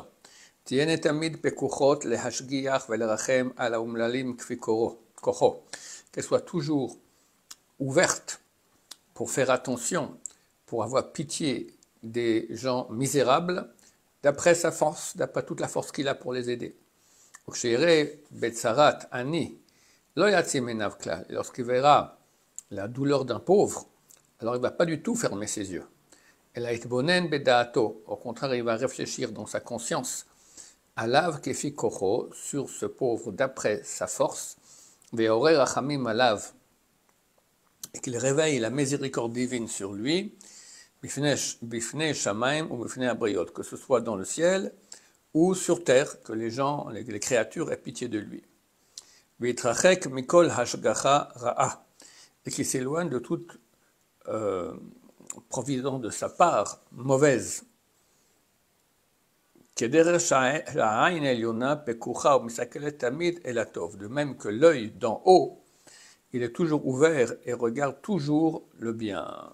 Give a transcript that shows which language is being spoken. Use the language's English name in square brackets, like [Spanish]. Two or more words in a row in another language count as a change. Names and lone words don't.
[French] Qu'elle soit toujours ouverte pour faire attention, pour avoir pitié des gens misérables, d'après sa force, d'après toute la force qu'il a pour les aider. Lorsqu'il verra la douleur d'un pauvre, alors il ne va pas du tout fermer ses yeux. Au contraire, il va réfléchir dans sa conscience [Hebrew] עליו כפי כוחו, [French] sur ce pauvre d'après sa force, [Hebrew] ויעורר רחמים עליו, [French] et qu'il réveille la miséricorde divine sur lui, [Hebrew] בפני שמים או בפני הבריות, [French] que ce soit dans le ciel ou sur terre, que les gens, les créatures aient pitié de lui. [Hebrew] ויתרחק מכל השגחה רעה, [French] et qui s'éloigne de toute providence de sa part mauvaise. De même que l'œil d'en haut, il est toujours ouvert et regarde toujours le bien.